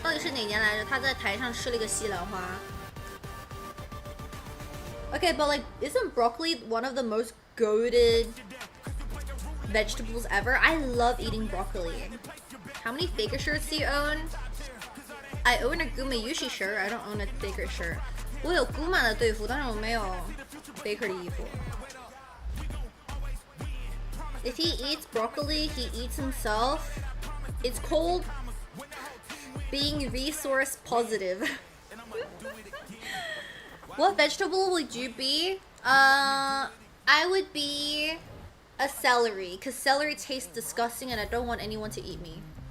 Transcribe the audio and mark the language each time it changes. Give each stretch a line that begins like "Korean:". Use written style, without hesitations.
Chinese: 到底是哪年来着？他在台上吃了一个西兰花。
English: Okay, but like, isn't broccoli one of the most goated vegetables ever? I love eating broccoli. How many Faker shirts do you own? I own a Guma Yushi shirt. I don't own a Faker shirt.
Chinese: 我有 Guma 的队服，但是我没有 Faker 的衣服。
English: If he eats broccoli, he eats himself. It's called being resource positive. What vegetable would you be? I would be a celery, because celery tastes disgusting and I don't want anyone to eat me.